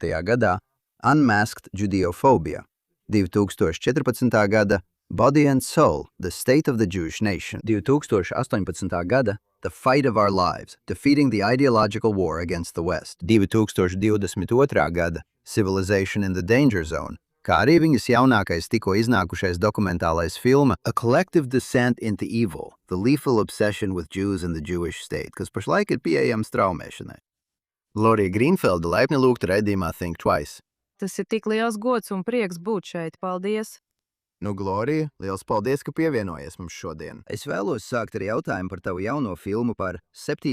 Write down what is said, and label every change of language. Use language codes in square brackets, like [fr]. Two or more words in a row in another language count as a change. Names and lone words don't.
[lv] gadā Unmasked Judeophobia, 2014. gada Body and Soul – The State of the Jewish Nation, 2018. gada The Fight of Our Lives – Defeating the Ideological War Against the West, 2022. gada Civilization in the Danger Zone, kā arī viņas jaunākais tikko iznākušais dokumentālais filma A Collective Descent into Evil – The Lethal Obsession with Jews and the Jewish State, kas pašlaik ir pieejams straumēšanai. Glorija Grīnfilde laipni lūgta raidījumā Think Twice. Tas ir tik liels gods un prieks būt šeit. Paldies! Nu, Glorija, liels paldies, ka pievienojies mums šodien. Es vēlos sākt ar jautājumu par tavu jauno filmu par 7.